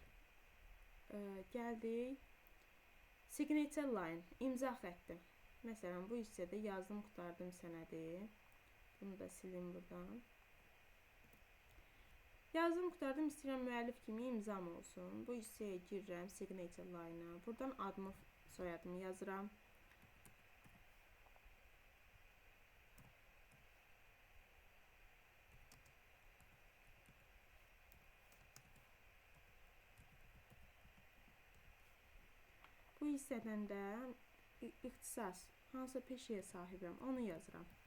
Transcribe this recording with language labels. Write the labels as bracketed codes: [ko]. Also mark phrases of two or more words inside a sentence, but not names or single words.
[az] Gəldik. [en] Signature line, [az] imza xətti. Məsələn, bu hissədə yazdım, qutardım sənədi. Bunu da silim buradan. Yazdım, qutardım, istəyirəm müəllif kimi imzam olsun. Bu hissəyə girirəm, [en] signature line- [az] a. Buradan adımı, soyadımı yazıram. Bu hissədən də ixtisas, hansı peşəyə sahibəm, onu yazıram.